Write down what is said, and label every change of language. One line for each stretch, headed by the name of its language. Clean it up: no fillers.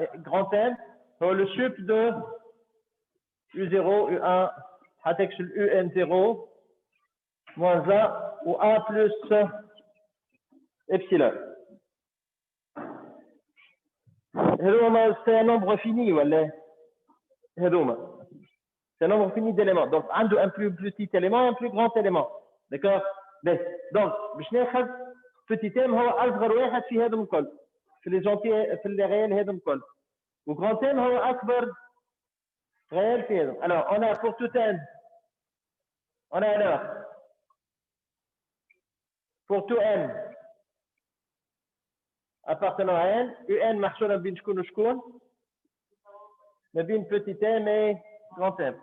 French: Et grand M, le sup de U0, U1, حتكش UN0 moins 1 ou A plus epsilon. C'est un nombre fini, voilà. C'est un nombre fini d'éléments. Donc, un plus petit élément et un plus grand élément. D'accord?
Arabic: Donc, باش ناخذ petit m هو أصغر واحد في هذم الكل. في les entiers, في les réels هذم الكل. و grand m هو أكبر réel في هذم.
French: Alors, on a pour tout n, on a alors, pour tout n appartenant à n, un
Arabic: محصورة بين شكون وشكون؟ ما بين
French: petit m et grand m.